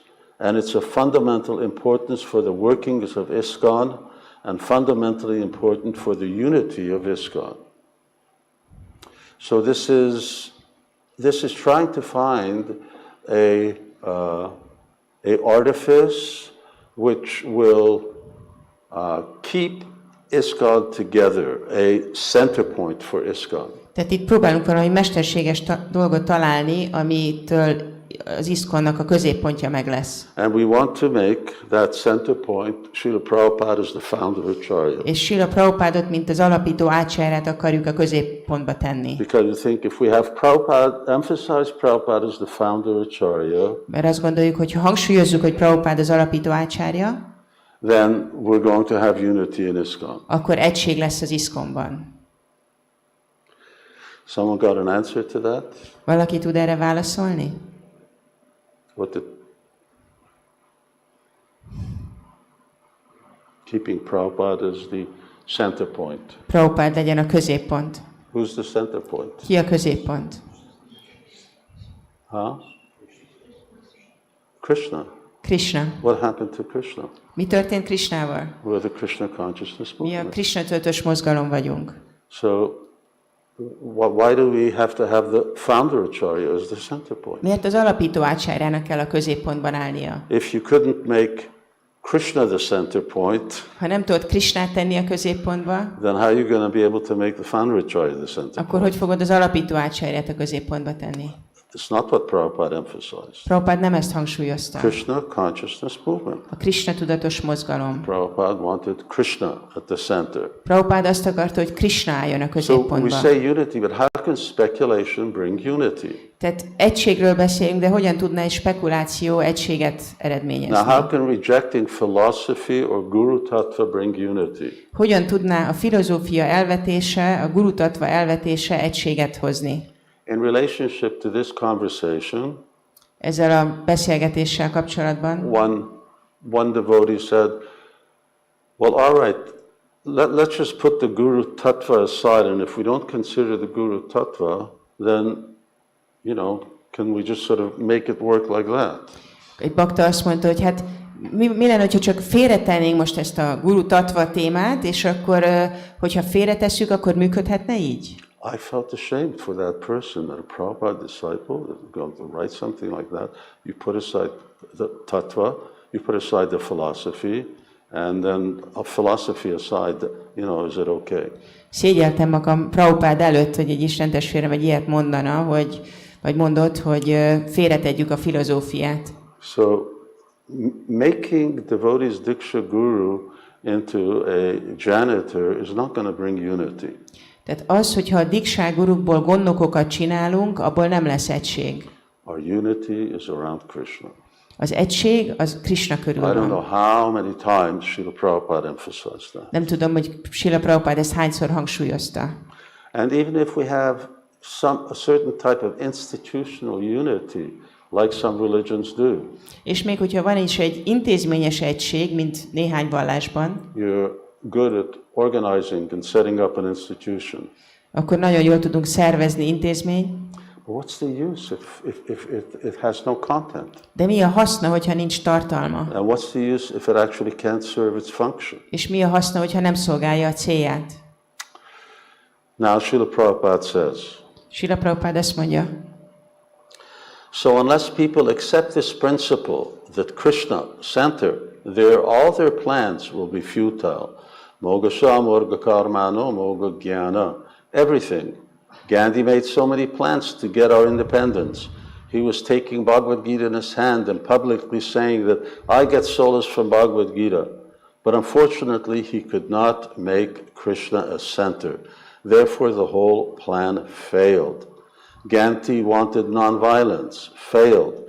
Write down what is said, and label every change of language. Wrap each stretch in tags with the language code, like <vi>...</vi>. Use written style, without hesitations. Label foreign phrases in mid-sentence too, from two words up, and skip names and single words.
<en>And it's of fundamental importance for the workings of ISKCON and fundamentally important for the unity of ISKCON. So this is trying to find a artifice which will keep ISKCON together, a center point for ISKCON.</en> <hu>Tehát itt próbálunk valami mesterséges dolgot találni, amitől az ISKCON-nak a középpontja meg lesz.</hu> <en>And we want to make that center point Śrīla Prabhupāda as the founder acharya.</en> <hu>És Śrīla Prabhupádot, mint az alapító ácsáryát akarjuk a középpontba tenni.</hu> <en>Because you think if we have Prabhupada, emphasize Prabhupada as the founder acharya,</en> <hu>Mert azt gondoljuk, hogy ha hangsúlyozzuk, hogy Prabhupád az alapító ácsárja,</hu> <en>then we're going to have unity in ISKCON.</en> <hu>akkor egység lesz az ISKCON-ban.</hu> <en>Someone got an answer to that?</en> <hu>Valaki tud erre válaszolni?</hu> <en>Keeping Prabhupada as the center point.</en> <hu>Prabhupád legyen a középpont.</hu> <en>Who's the center point?</en> <hu>Ki a középpont?</hu> <en>Huh? Krishna. Krishna. What happened to Krishna?</en> <hu>Mi történt Krishnával?</hu> <en>We're the Krishna consciousness</en> <hu>Mi a</hu> <en>movement.</en> <hu>Krishna tudatos mozgalom vagyunk.</hu> <en>So why do we have to have the founder acharya as the center point?</en> <hu>Miért az alapító ácsárjának kell a középpontban állnia?</hu> <en>If you couldn't make Krishna the center point,</en> <hu>Ha nem tudod Krishnát tenni a középpontba,</hu> <en>then how are you going to be able to make the founder acharya the center</en> <hu>akkor hogy fogod az alapító ácsárját a középpontba tenni?</hu> <en>It's not what Prabhupada emphasized.</en> <hu>Prabhupád nem ezt hangsúlyozta.</hu> <en>Krishna consciousness movement.</en> <hu>A Krishna tudatos mozgalom.</hu> <en>Prabhupada wanted Krishna at the center.</en> <hu>Prabhupád azt akarta, hogy Krishna álljon a</hu> <en>So we</en> <hu>középpontba.</hu> <en>say unity, but how can speculation bring unity?</en> <hu>Tehát egységről beszélünk, de hogyan tudna egy spekuláció egységet</hu> <en>Now,</en> <hu>eredményezni?</hu> <en>how can rejecting philosophy or</en> <sa>guru tattva</sa> <en>bring unity?</en> <hu>Hogyan tudná a filozófia elvetése, a</hu> <sa>guru tattva</sa> <hu>elvetése egységet hozni?</hu> <en>In relationship to this conversation,</en> <hu>Ezzel a beszélgetéssel kapcsolatban</hu> <en>one devotee said, well, all right, let's just put the</en> <sa>guru tattva</sa> <en>aside, and if we don't consider the</en> <sa>guru tattva,</sa> <en>then, can we just sort of make it work like that?</en> <hu>egy bakta azt mondta, hogy hát mi lenne, hogyha csak félretennénk most ezt a</hu> <sa>guru tattva</sa> <hu>témát, és akkor, hogyha félretesszük, akkor működhetne így?</hu> <en>I felt ashamed for that person, that a Prabhupada disciple, that going to write something like that. You put aside the tattva, you put aside the philosophy, and then a philosophy aside, is it okay?</en> <hu>Szégyeltem magam Prabhupád előtt, hogy egy istentestvérem egy ilyet mondana, vagy mondott, hogy félretegyük a filozófiát.</hu> <en>So, making devotees dīkṣā-guru into a janitor is not going to bring unity.</en> <hu>Tehát az, hogyha a dīkṣā-gurukból gondnokokat csinálunk, abból nem lesz egység.</hu> <en>Our unity is around Krishna.</en> <hu>Az egység az Krishna körül</hu> <en>I don't know</en> <hu>van.</hu> <en>how many times Śrīla Prabhupāda emphasized that.</en> <hu>Nem tudom, hogy Śrīla Prabhupāda ezt hányszor hangsúlyozta.</hu> <en>And even if we have a certain type of institutional unity, like some religions do,</en> <hu>És még hogyha van is egy intézményes egység, mint néhány vallásban,</hu> <en>you're good at organizing and setting up an institution.</en> <hu>akkor nagyon jól tudunk szervezni intézményt.</hu> <en>But what's the use if it has no content?</en> <hu>De mi a haszna, hogyha nincs tartalma?</hu> <en>And what's the use if it actually can't serve its function?</en> <hu>És mi a haszna, hogyha nem szolgálja a célját?</hu> <en>Now, Śrīla Prabhupāda says,</en> <hu>Śrīla Prabhupāda azt mondja,</hu> <en>so unless people accept this principle that Krishna center, all their plans will be futile.</en> <sa>Mogasha, morga karmano, moga jnana,</sa> <en>everything. Gandhi made so many plans to get our independence. He was taking Bhagavad Gita in his hand and publicly saying that I get solace from Bhagavad Gita. But unfortunately, he could not make Krishna a center. Therefore, the whole plan failed. Gandhi wanted nonviolence, failed.</en>